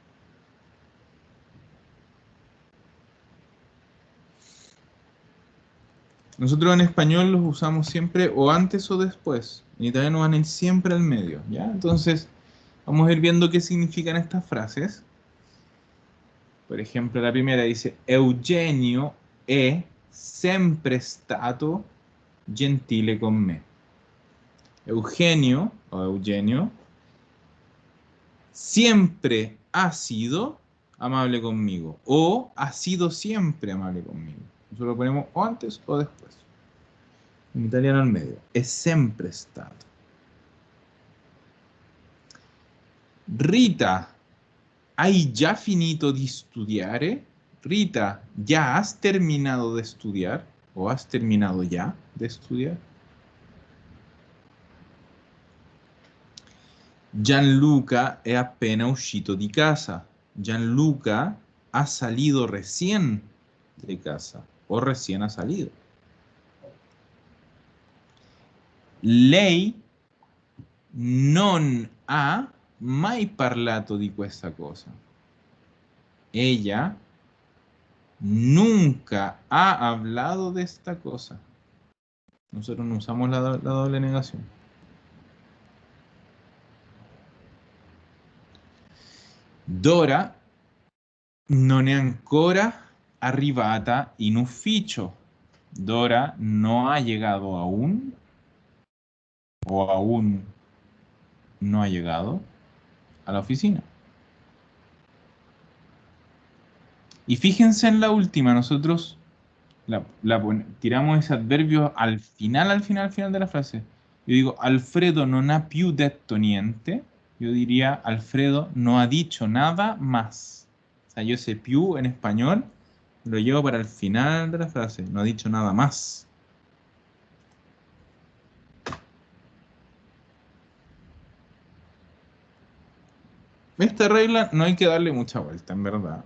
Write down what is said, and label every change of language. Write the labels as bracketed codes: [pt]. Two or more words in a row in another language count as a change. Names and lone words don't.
[es] Nosotros en español los usamos siempre o antes o después. En italiano van a ir siempre al medio, ¿ya? Entonces, vamos a ir viendo qué significan estas frases. Por ejemplo, la primera dice, [it] Eugenio è sempre stato gentile con me. [es] Eugenio o Eugenio siempre ha sido amable conmigo o ha sido siempre amable conmigo. Nosotros lo ponemos o antes o después. En italiano al medio. [it] È sempre stato. Rita, ¿hai già finito di studiare? [es] Rita, ¿ya has terminado de estudiar? ¿O has terminado ya de estudiar? [it] Gianluca è appena uscito di casa. [es] Gianluca ha salido recién de casa o recién ha salido. [it] Lei non ha mai parlato di questa cosa. [es] Ella nunca ha hablado de esta cosa. Nosotros no usamos la doble negación. [it] Dora non è ancora arrivata in ufficio. [es] Dora no ha llegado aún, o aún no ha llegado a la oficina. Y fíjense en la última, nosotros tiramos ese adverbio al final de la frase. Yo digo, [it] Alfredo non ha più detto niente. [es] Yo diría, Alfredo no ha dicho nada más. O sea, yo ese più en español lo llevo para el final de la frase. No ha dicho nada más. Esta regla no hay que darle mucha vuelta, en verdad.